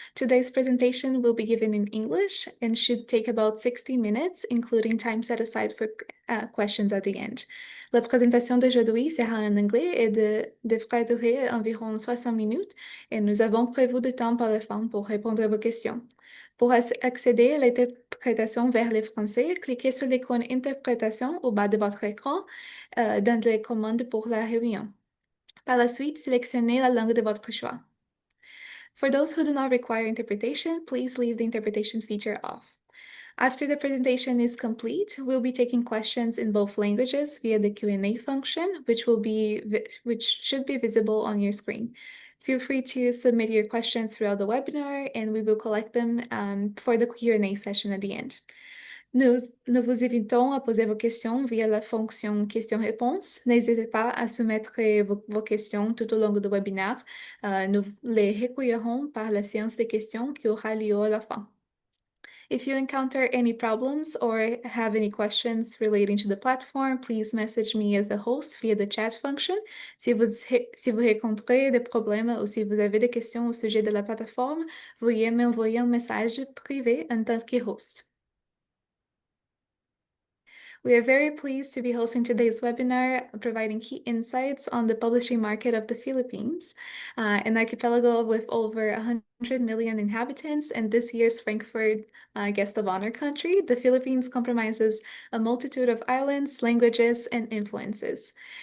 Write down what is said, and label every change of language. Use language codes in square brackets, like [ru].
[en] Today's presentation will be given in English and should take about 60 minutes, including time set aside for questions at the end. [fr] La présentation d'aujourd'hui sera en anglais et devrait durer environ 60 minutes, et nous avons prévu du temps par la fin pour répondre à vos questions. Pour accéder à l'interprétation vers le français, cliquez sur l'icône Interprétation au bas de votre écran dans les commandes pour la réunion. Par la suite, sélectionnez la langue de votre choix. [en] For those who do not require interpretation, please leave the interpretation feature off. After the presentation is complete, we'll be taking questions in both languages via the Q&A function, which should be visible on your screen. Feel free to submit your questions throughout the webinar, and we will collect them for the Q&A session at the end. [fr] Nous vous invitons à poser vos questions via la fonction questions-réponses. N'hésitez pas à soumettre vos questions tout au long du webinaire. Nous les recueillerons par la séance de questions qui aura lieu à la fin. [en] If you encounter any problems or have any questions relating to the platform, please message me as the host via the chat function. [fr] Si vous rencontrez des problèmes ou si vous avez des questions au sujet de la plateforme, veuillez m'envoyer un message privé en tant que host. [en] We are very pleased to be hosting today's webinar, providing key insights on the publishing market of the Philippines, an archipelago with over 100 million inhabitants, and this year's Frankfurt Guest of Honour country. The Philippines comprises a multitude of islands, languages, and influences.